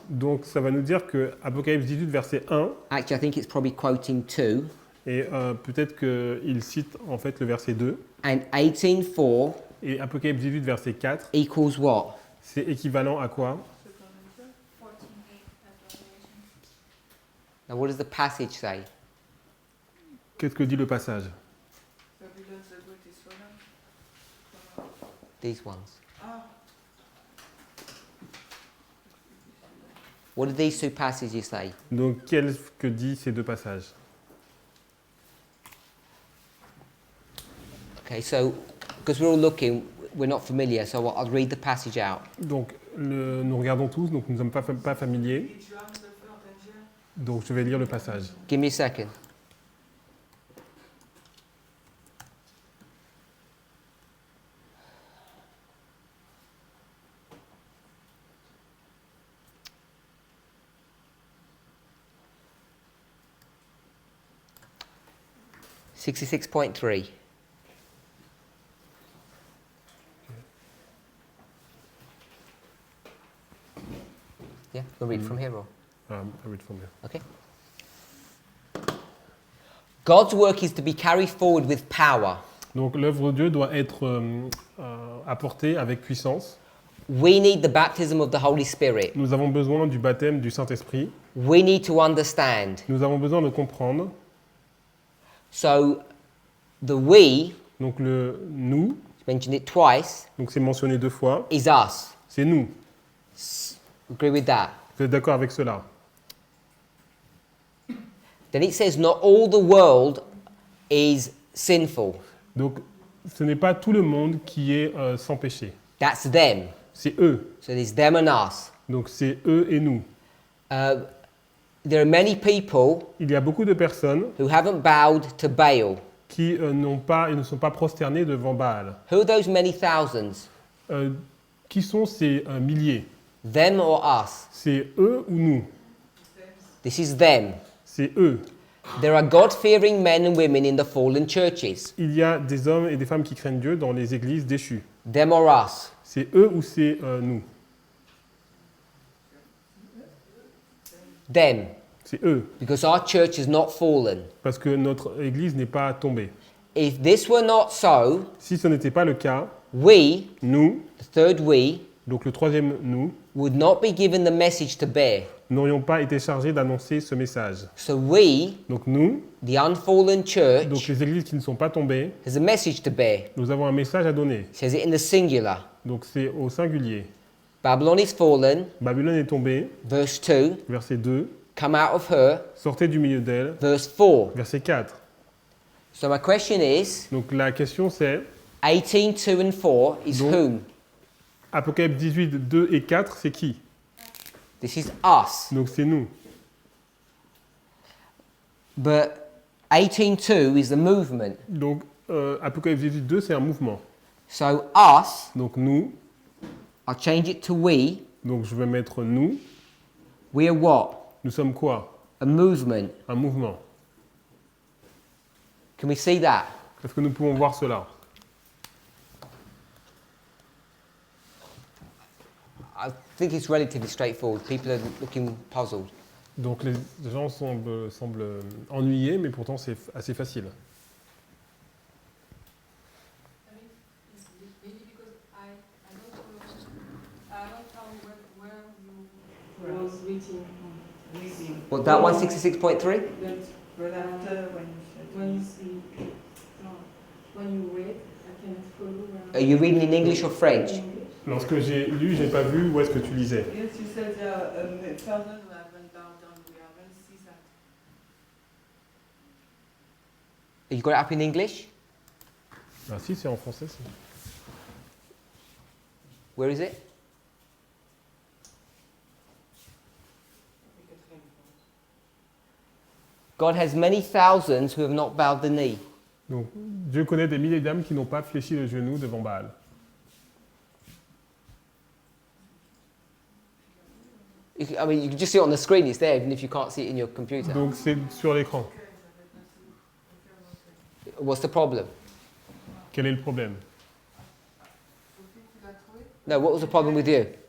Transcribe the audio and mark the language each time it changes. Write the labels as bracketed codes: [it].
[fr] donc ça va nous dire que Apocalypse 18 verset 1, [en] Actually, I think it's probably quoting 2. [fr] et peut-être qu'il cite en fait le verset 2, [en] And 18:4 [fr] et Apocalypse 18 verset 4, [en] equals what? [fr] c'est équivalent à quoi? [en] 14:8 of Revelation. Now, what does the passage say? [fr] Qu'est-ce que dit le passage? [en] Babylon the Great is fallen. These ones. Ah, What do these two passages say? [fr] Donc qu'est-ce que dit ces deux passages? [en] Okay, so because we're all looking, we're not familiar, so I'll read the passage out. [fr] Donc nous regardons tous, donc nous ne sommes pas familiers, [en] did you answer the third angel? [fr] donc je vais lire le passage. [en] Give me a second. $66.3. Yeah, we'll read from here or? I read from here. Okay. God's work is to be carried forward with power. [fr] Donc l'œuvre de Dieu doit être apportée avec puissance. [en] We need the baptism of the Holy Spirit. [fr] Nous avons besoin du baptême du Saint-Esprit. [en] We need to understand. [fr] Nous avons besoin de comprendre. [en] So, the we, [fr] Donc le nous, [en] mentioned it twice, [fr] donc c'est mentionné deux fois, [en] is us. [fr] c'est nous. [en] Agree with that? [fr] Vous êtes d'accord avec cela? [en] Then it says, not all the world is sinful. [fr] Donc ce n'est pas tout le monde qui est sans péché. [en] That's them. [fr] C'est eux. [en] So there's them and us. [fr] Donc c'est eux et nous. [en] there are many people [fr] il y a beaucoup de personnes [en] who haven't bowed to Baal. [fr] qui ils ne sont pas prosternés devant Baal. [en] Who are those many thousands? [fr] Qui sont ces milliers? [en] Them or us? [fr] C'est eux ou nous? [en] This is them. [fr] C'est eux. [en] There are God-fearing men and women in the fallen churches. [fr] Il y a des hommes et des femmes qui craignent Dieu dans les églises déchues. [en] Them or us? [fr] C'est eux ou c'est nous? [en] Them. [fr] C'est eux. [en] Because our church is not fallen. [fr] Parce que notre église n'est pas tombée. [en] If this were not so, [fr] Si ce n'était pas le cas, [en] we, [fr] nous, [en] the third we, [fr] donc le troisième nous, [en] would not be given the message to bear. [fr] n'aurions pas été chargés d'annoncer ce message. [en] So we, [fr] Donc nous, [en] the unfallen [fr] donc [en] church, [fr] les églises qui ne sont pas tombées, [en] has a message to bear. [fr] nous avons un message à donner. [en] It says it in the singular. [fr] Donc c'est au singulier. [en] Babylon is fallen, [fr] Babylone est tombée, [en] verse 2. [fr] verset 2. [en] Come out of her, [fr] Sortez du milieu d'elle, [en] verse 4. [fr] verset 4. [en] So my question is, [fr] Donc la question c'est, [en] 18, 2 and 4 is [fr] Donc- [en] whom? [fr] Apocalypse 18, 2 et 4, c'est qui? [en] This is us. [fr] Donc c'est nous. [en] But 18.2 is the movement. [fr] Donc Apocalypse 18, 2, c'est un mouvement. [en] So us, [fr] Donc nous, [en] I'll change it to we. [fr] donc je vais mettre nous. [en] We are what? [fr] Nous sommes quoi? [en] A movement. [fr] Un mouvement. [en] Can we see that? [fr] Est-ce que nous pouvons voir cela? [en] I think it's relatively straightforward. People are looking puzzled. [fr] Donc les gens semblent ennuyés, mais pourtant c'est assez facile. [en] I mean, it's maybe because I don't know where you was reading. What, that one, 66.3? But after when you see, no, when you read, I can follow. Are you reading in English or French? [fr] Lorsque j'ai lu, j'ai pas vu où est-ce que tu lisais. [en] Yes, you said there are thousands who haven't bowed down. We haven't seen that. You got it up in English? [fr] Ah si, c'est en français. ça. [en] Where is it? God has many thousands who have not bowed the knee. [fr] Donc Dieu connaît des milliers d'âmes qui n'ont pas fléchi le genou devant Baal. [en] I mean, you can just see it on the screen. It's there, even if you can't see it in your computer. [fr] Donc c'est sur l'écran. [en] What's the problem? [fr] Quel est le problème? Sophie, tu l'as trouvé? [en] No, what was the problem with you?